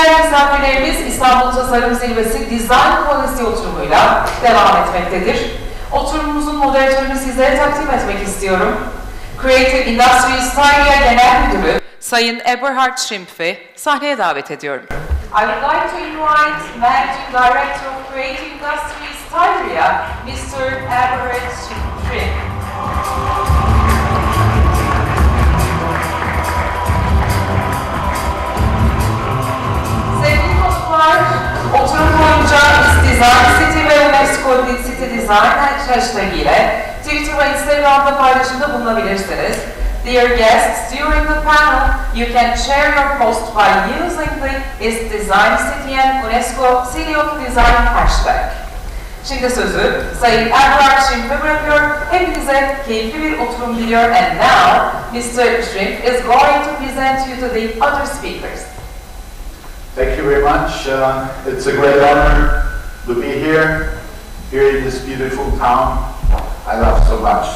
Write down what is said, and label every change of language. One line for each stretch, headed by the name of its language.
Turkish: faaliyetlerimiz İstanbul Tasarım Zirvesi Design Policy oturumuyla devam etmektedir. Oturumumuzun moderatörünü sizlere takdim etmek istiyorum. Creative Industries Styria Genel Müdürü Sayın Eberhard Schrempf'i sahneye davet ediyorum.
English: I would like to invite Managing Director of Creative Industries Styria, Mr. Eberhard Schrempf.
Turkish: Sevgili dostlar, oturum boyunca Design City ve UNESCO City Design hashtag ile Twitter ve Instagram'da paylaşımda bulunabilirsiniz.
English: Dear guests, during the panel, you can share your post by using the Is Design City and UNESCO City of Design hashtag.
Turkish: Şimdi sözü Sayın Eberhard Schrempf'e bırakıyor. Hepinize keyifli bir oturum diliyor.
English: And now, Mr. Schrempf is going to present you to the other speakers. Thank you very much. It's a great honor to be here in this beautiful town I love so much.